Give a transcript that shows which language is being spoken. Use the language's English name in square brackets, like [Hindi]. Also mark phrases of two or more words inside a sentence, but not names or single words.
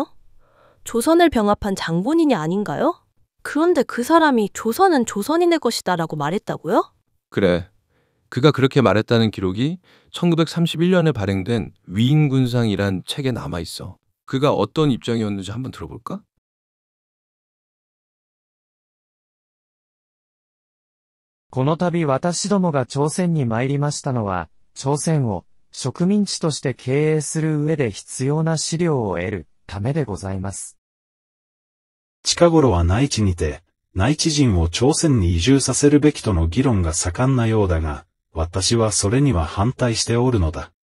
[Korean] 조선을 병합한 장본인이 아닌가요? 그런데 그 사람이 조선은 조선인의 것이다라고 말했다고요? 그래, 그가 그렇게 말했다는 기록이 1931년에 발행된 위인군상이란 책에 남아있어. 그가 어떤 입장이었는지 한번 들어볼까? [Japanese] この度私どもが朝鮮に参りましたのは、朝鮮を植民地として経営する上で必要な資料を得るためでございます。近頃は内地にて、内地人を朝鮮に移住させるべきとの議論が盛んなようだが、私はそれには反対しておるのだ。